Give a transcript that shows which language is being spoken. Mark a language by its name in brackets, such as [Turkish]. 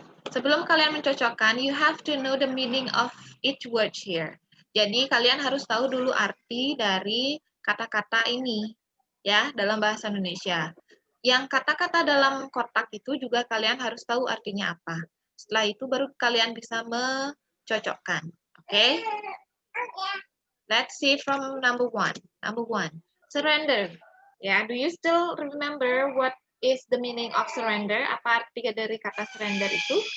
[Indonesian] Sebelum kalian mencocokkan, [English] you have to know the meaning of each word here. [Indonesian] Jadi kalian harus tahu dulu arti dari kata-kata ini ya dalam bahasa Indonesia. Yang kata-kata dalam kotak itu juga kalian harus tahu artinya apa. Setelah itu baru kalian bisa mencocokkan. [English] Oke? Let's see from number 1. Number 1, surrender. Ya, do you still remember what is the meaning of surrender? [Indonesian] Apa arti dari kata surrender itu?